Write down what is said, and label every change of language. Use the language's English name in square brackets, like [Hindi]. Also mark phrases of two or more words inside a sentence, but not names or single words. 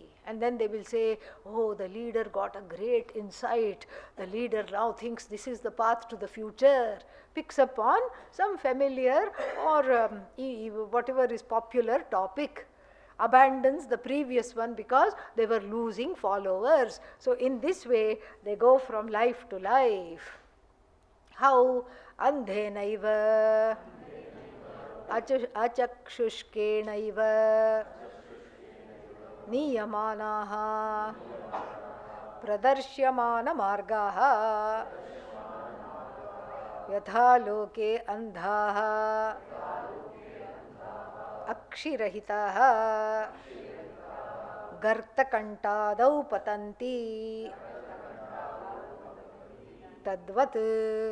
[English] And then they will say, oh, the leader got a great insight, the leader now thinks this is the path to the future, picks up on some familiar or whatever is popular topic, abandons the previous one because they were losing followers. So in this way they go from life to life. How? [Sanskrit] Andhenaiva, achakshushkenaiva, niyamanaha, pradarsyamana margaha, yatha loke andhaha, akshirahitaha, gartakantadau patanti, tadvat.